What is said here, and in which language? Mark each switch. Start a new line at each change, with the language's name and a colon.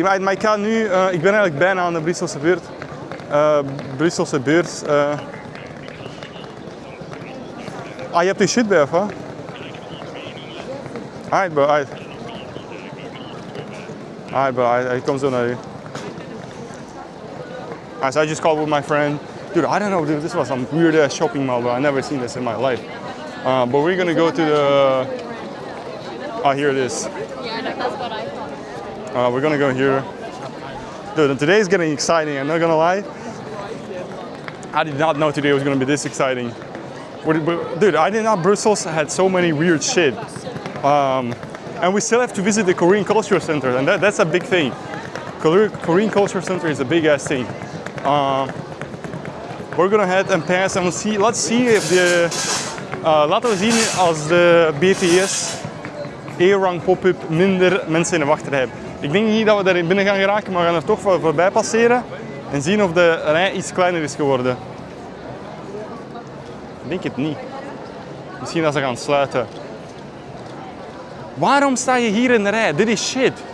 Dutch: Maar ik ga nu, ik ben eigenlijk bijna aan de Brusselse beurt. Brusselse beurs. Je hebt je shit bij of wat?
English: Alright bro, alright. Alright bro,
Dutch: ik kom zo naar u.
English: So I just called with my friend. Dude, I don't know, dude, this was some weird ass shopping mall, bro. I've never seen this in my life. But we're gonna go to the... Oh, here it is. Yeah, that's what I thought. We're gonna go here. Dude, today is getting exciting, I'm not gonna lie. I did not know today was gonna be this exciting. Dude, I did not Brussels had so many weird shit. And we still have to visit the Korean Culture Center, and that's a big thing. Korean Culture Center is a big ass thing. We're gonna head and pass and let's see if the...
Dutch: laten we zien als de BTS ARIRANG Pop-Up minder mensen in de wachtrij hebben. Ik denk niet dat we daarin binnen gaan geraken, maar we gaan er toch voorbij passeren en zien of de rij iets kleiner is geworden. Ik denk het niet. Misschien dat ze gaan sluiten. Waarom sta je hier in de rij? Dit is shit.